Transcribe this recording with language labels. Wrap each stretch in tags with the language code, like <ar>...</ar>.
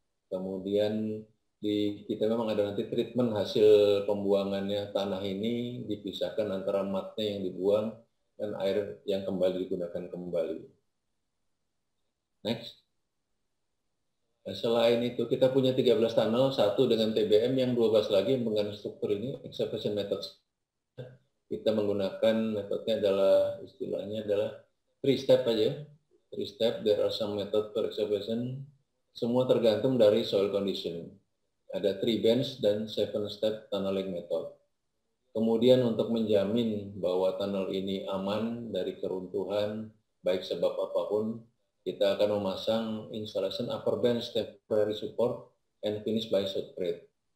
<id>Kemudian kita memang ada nanti treatment hasil pembuangannya tanah ini dipisahkan antara matnya yang dibuang dan air yang kembali digunakan kembali. Next. Nah, selain itu kita punya 13 tunnel, satu dengan TBM, yang 12 lagi dengan struktur ini,</id> <en>excavation methods.</en> <id>Kita menggunakan metodenya adalah, istilahnya adalah 3 step aja.</id> <en>3 step, there are some method for excavation.</en> <id>Semua tergantung dari soil condition. Ada 3 bench dan 7 step tunneling method. Kemudian untuk menjamin bahwa tunnel ini aman dari keruntuhan, baik sebab apapun, kita akan memasang</id> <en>installation upper bench temporary support and finish by shotcrete.</en>